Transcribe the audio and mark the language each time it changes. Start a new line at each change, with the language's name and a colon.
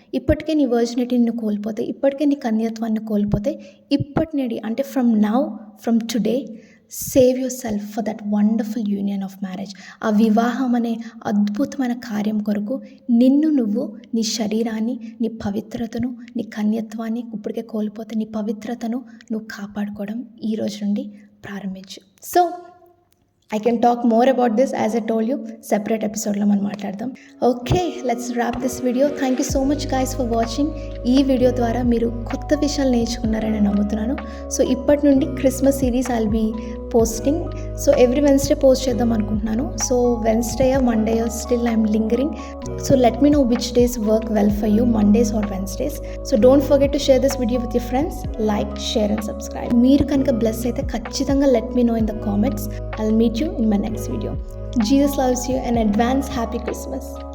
Telugu: ఇప్పటికే నీ వర్జినిటీని కోల్పోతే, ఇప్పటికే నీ కన్యత్వాన్ని కోల్పోతే, ఇప్పటి నుండి అంటే
English: From today save yourself for that wonderful union of marriage.
Telugu: ఆ వివాహం అనే అద్భుతమైన కార్యం కొరకు నిన్ను నువ్వు, నీ శరీరాన్ని, నీ పవిత్రతను, నీ కన్యత్వాన్ని ఇప్పటికే కోల్పోతే నీ పవిత్రతను నువ్వు కాపాడుకోవడం ఈ రోజు నుండి ప్రారంభించు.
English: so I can talk more about this as I told you separate
Telugu: ఎపిసోడ్లో మనం మాట్లాడదాం.
English: Okay, let's wrap this video. Thank you so much guys for watching.
Telugu: ఈ వీడియో ద్వారా మీరు కొత్త విషయాలు నేర్చుకున్నారని నమ్ముతున్నాను.
English: so
Telugu: ఇప్పటి నుండి
English: Christmas series I'll be posting. So every Wednesday post
Telugu: చేద్దాం అనుకుంటున్నాను.
English: So Wednesday Monday still I'm lingering. So let me know which days work well for you, Mondays or Wednesdays. So don't forget to share this video with your friends. Like, share and subscribe.
Telugu: మీరు కనుక bless అయితే ఖచ్చితంగా
English: Let me know in the comments. I'll meet you in my next video. Jesus loves you and advance happy Christmas.